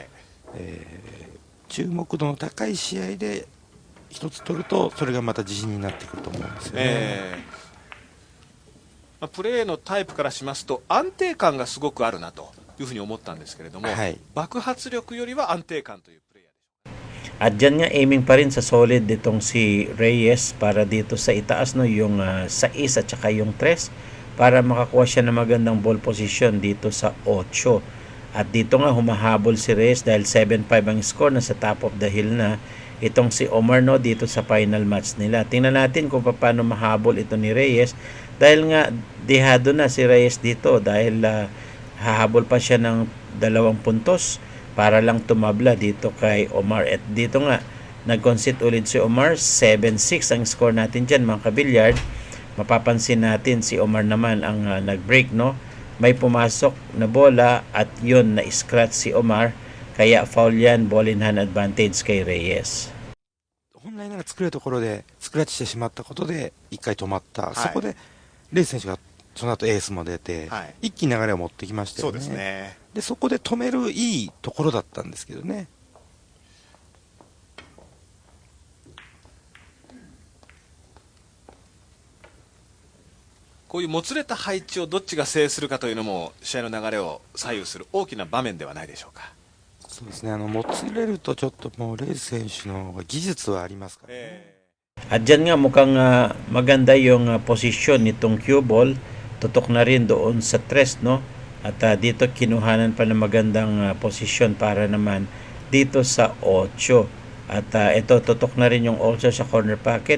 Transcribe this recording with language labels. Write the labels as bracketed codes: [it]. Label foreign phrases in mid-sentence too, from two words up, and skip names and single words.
[ja] 注目度の高い試合で一つ取るとそれがまた自信になってくると思うんですよね。まあ、プレーのタイプからしますと安定感がすごくあるなというふうに思ったんですけれども、はい、爆発力よりは安定感というプレーヤー。 [tl] At dyan nga aiming pa rin sa solid ditong si Reyes para dito sa itaas no yung 6 at saka yung 3 para makakuha siya ng magandang [en] ball position [tl] dito sa 8. At dito nga humahabol si Reyes dahil 7-5 ang score, nasa [en] top of the hill [tl] na itong si Omar no dito sa final match nila. Tingnan natin kung paano mahabol ito ni Reyes dahil nga dehado na si Reyes dito dahil hahabol pa siya ng 2 puntos para lang tumabla dito kay Omar. At dito nga nag-concede ulit si Omar, 7-6 ang score natin dyan mga kabilyard. Mapapansin natin si Omar naman ang nag-break no. May pumasok na bola at yun na-scratch si Omar, kaya foul yan, [en] ball in hand advantage kay Reyes. [ja] 本来なら作れるところでスクラッチしてしまったことで一回止まった、いそこでレイ選手がその後エースも出て、はい一気に流れを持ってきましたよね。そうですね。でそこで止めるいいところだったんですけどね。こういうもつれた配置をどっちが制するかというのも試合の流れを左右する大きな場面ではないでしょうか。そうですね、もつれるとちょっともうレイ選手の方が技術はありますからね。 [tl] At dyan nga mukhang maganda yung posisyon nitong [en] cue ball. [tl] Tutok na rin doon sa 3 no. At dito kinuhanan pa ng magandang posisyon para naman dito sa 8. At ito tutok na rin yung also sa [en] corner pocket.